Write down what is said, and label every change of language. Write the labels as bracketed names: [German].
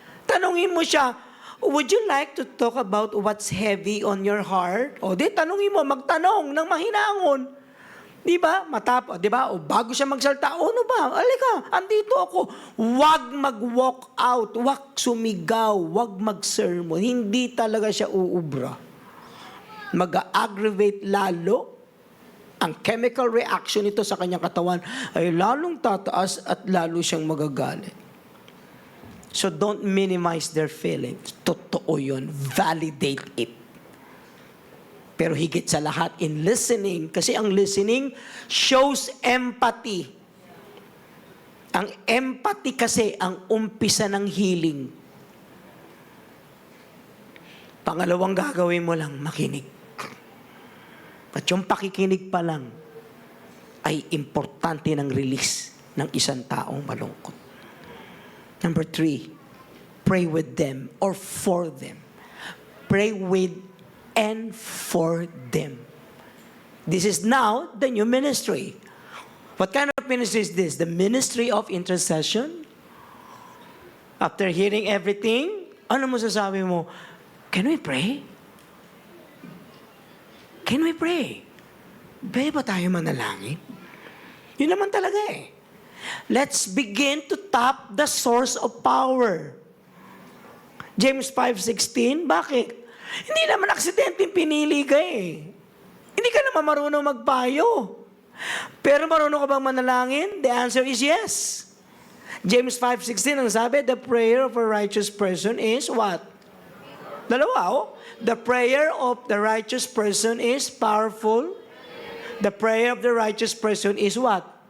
[Filipino] Tanungin mo siya, [English] would you like to talk about what's heavy on your heart? [Filipino] O di, tanungin mo, magtanong ng mahinangon. Di ba? Di ba? O bago siya magsalita, ano ba? Alika, andito ako. Huwag mag-walk out, huwag sumigaw, huwag mag-sermon. Hindi talaga siya uubra. Mag-aggravate lalo. Ang chemical reaction nito sa kanyang katawan ay lalong tataas at lalo siyang magagalit. [English] So don't minimize their feelings. [Filipino] Totoo yun. [English] Validate it. [Filipino] Pero higit sa lahat, [English] in listening, [Filipino] kasi ang listening shows empathy. Ang empathy kasi ang umpisa ng healing. Pangalawang gagawin mo lang, makinig. At yung pakikinig pa lang ay importante ng release ng isang taong malungkot. [English] Number 3, pray with them or for them. Pray with and for them. This is now the new ministry. What kind of ministry is this? The ministry of intercession? After hearing everything, [Filipino] ano mo sasabi mo? [English] Can we pray? Can we pray? [Filipino] Pwede ba tayo manalangin? Yun naman talaga eh. [English] Let's begin to tap the source of power. [Filipino] James 5:16, bakit? Hindi naman aksidente pinili ka eh. Hindi ka naman marunong magpayo. Pero marunong ka bang manalangin? [English] The answer is yes. James 5:16 [Filipino] ang sabi, [English] the prayer of a righteous person is what? [Filipino] Dalawa, oh. [English] The prayer of the righteous person is powerful. The prayer of the righteous person is what?